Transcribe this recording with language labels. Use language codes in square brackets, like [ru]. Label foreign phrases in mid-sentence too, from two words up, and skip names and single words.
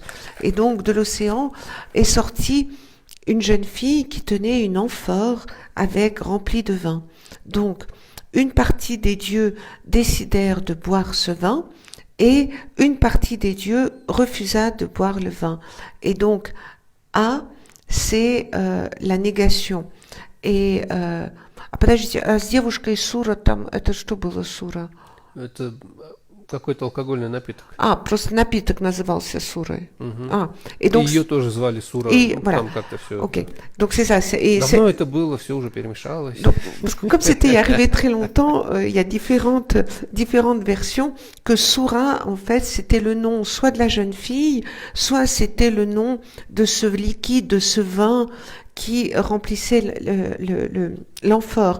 [fr] Et donc de l'océan est sortie une jeune fille qui tenait une amphore remplie de vin. Donc une partie des dieux décidèrent de boire ce vin et une partie des dieux refusa de boire le vin. Et donc, c'est la négation. [ru] Et подождите, а с девушкой Сура там, это что было Сура? Это какой-то алкогольный напиток. Просто напиток назывался Сурой. [fr] Et donc, [ru] ее тоже звали Сура. [fr] Voilà. [ru] Там как-то все. [fr] Ok. Donc c'est ça. [ru] Давно это было, все уже перемешалось. [fr] Donc, comme c'était arrivé très longtemps, il y a différentes versions que Sura, en fait, c'était le nom soit de la jeune fille, soit c'était le nom de ce liquide, de ce vin qui remplissait l'amphore.